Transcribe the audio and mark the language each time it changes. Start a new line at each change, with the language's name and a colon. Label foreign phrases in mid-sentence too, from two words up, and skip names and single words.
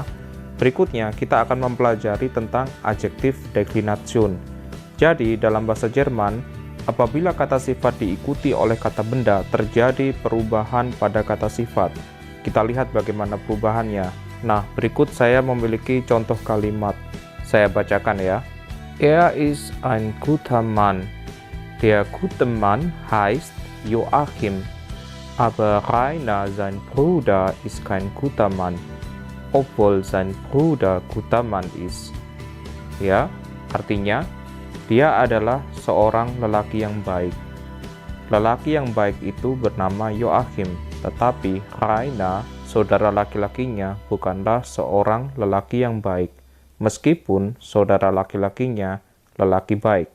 Indonesian: Berikutnya kita akan mempelajari tentang adjektif Deklination. Jadi dalam bahasa Jerman, apabila kata sifat diikuti oleh kata benda, terjadi perubahan pada kata sifat. Kita lihat bagaimana perubahannya. Nah, berikut saya memiliki contoh kalimat. Saya bacakan ya.
German: Er ist ein guter Mann. Der gute Mann heißt Joachim. Aber Rainer, sein Bruder, ist kein guter Mann. Obwohl sein Bruder guter Mann ist.
Indonesian: Ya, artinya dia adalah seorang lelaki yang baik. Lelaki yang baik itu bernama Joachim, tetapi Raina, saudara laki-lakinya, bukanlah seorang lelaki yang baik, meskipun saudara laki-lakinya lelaki baik.